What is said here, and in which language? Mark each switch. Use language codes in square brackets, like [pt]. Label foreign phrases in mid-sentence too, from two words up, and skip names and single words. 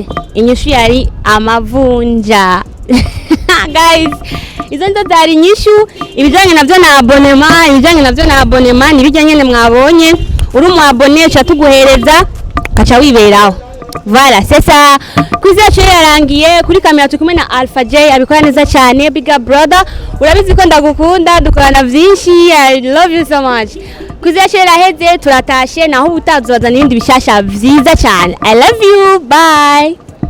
[rn] inyishu yari amavunja guys izo ndo zari nyishu ibijanye navyo na abonema nibijanye nyene mwabonye uri mu abone cha tuguhereza kaca wiberaho [fr] voilà c'est ça [rn] kwizi yacu yarangiye kuri kamera tukumwe na Alpha J abikora neza cyane [en] big brother [rn] urabizi ko ndagukunda dukorana vyinshi [en] I love you so much [rn] kwizi yacu yaraheze turatashe naho ubutazubaza n'ibindi bishasha vyiza cyane [en] I love you bye